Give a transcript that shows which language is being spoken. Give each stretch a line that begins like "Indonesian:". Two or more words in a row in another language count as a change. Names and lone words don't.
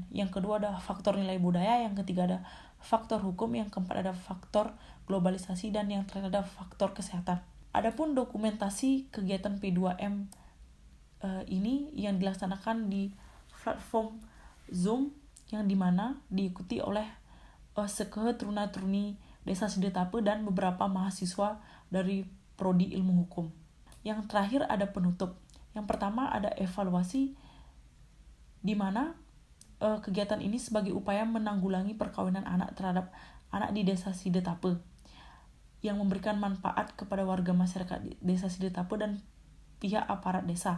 Indonesian: Yang kedua ada faktor nilai budaya, yang ketiga ada faktor hukum, yang keempat ada faktor globalisasi, dan yang terakhir ada faktor kesehatan. Adapun dokumentasi kegiatan P2M ini yang dilaksanakan di platform Zoom yang dimana diikuti oleh
Balinese: sekehe truna-truni
Indonesian: desa Sidetape dan beberapa mahasiswa dari Prodi Ilmu Hukum. Yang terakhir ada penutup. Yang pertama ada evaluasi di mana kegiatan ini sebagai upaya menanggulangi perkawinan anak terhadap anak di desa Sidetape yang memberikan manfaat kepada warga masyarakat desa Sidetape dan pihak aparat desa.